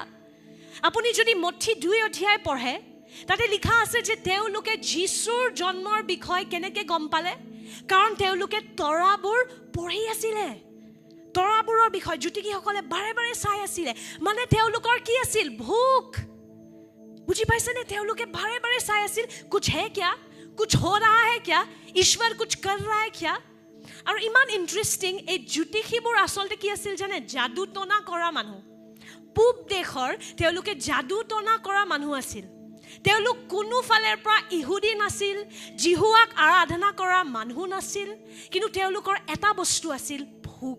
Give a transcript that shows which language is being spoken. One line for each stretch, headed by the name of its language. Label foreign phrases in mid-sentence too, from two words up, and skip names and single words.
Assamese: আপুনি যদি মঠি 2 অধ্যায় পঢ়ে, তাতে লিখা আছে যে তেওঁলোকে যীশুৰ জন্মৰ বিষয়ে কেনেকৈ গম পালে? কাৰণ তেওঁলোকে তৰাবোৰ পঢ়ি আছিলে। তৰাবোৰৰ বিষয়ে জ্যোতিষীসকলে বাৰে বাৰে চাই আছিলে। মানে তেওঁলোকৰ কি আছিল? ভোক। বুজি পাইছেনে? তেওঁলোকে বাৰে বাৰে চাই আছিল,
Hindi: कुछ है क्या, कुछ हो रहा है क्या, ईश्वर कुछ कर रहा है क्या।
Assamese: আৰু ইমান ইণ্টাৰেষ্টিং, এই জ্যোতিষীবোৰ আচলতে কি আছিল জানে? যাদু টনা কৰা মানুহ। পূব দেশৰ তেওঁলোকে যাদু টনা কৰা মানুহ আছিল। তেওঁলোক কোনো ফালৰ পৰা ইহুদী নাছিল, জিহুৱাক আৰাধনা কৰা মানুহ নাছিল, কিন্তু তেওঁলোকৰ এটা বস্তু আছিল, ভোক।